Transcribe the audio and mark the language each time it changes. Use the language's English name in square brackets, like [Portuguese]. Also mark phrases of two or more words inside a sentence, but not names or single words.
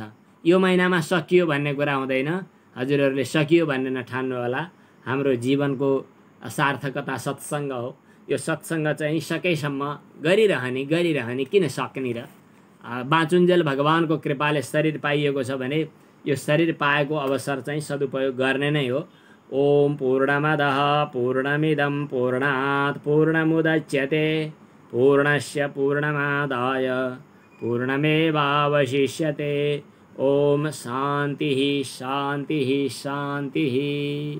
[Nepali] यो महिनामा सकियो भन्ने कुरा हुँदैन, हजुरहरूले सकियो भन्ने नठान्नु होला। हाम्रो जीवनको सार्थकता सत्सङ्ग हो। यो सत्सङ्ग चाहिँ सकेसम्म गरिरहने किन सक्ने र बाँचुन्जेल भगवानको कृपाले शरीर पाइएको छ भने यो शरीर पाएको अवसर चाहिँ सदुपयोग गर्ने नै हो। [Sanskrit] ओम पूर्णमदः पूर्णमिदं पूर्णात् पूर्णमुदच्यते पूर्णस्य पूर्णमादाय पूर्णमेवावशिष्यते। ओम शान्तिः शान्तिः शान्तिः।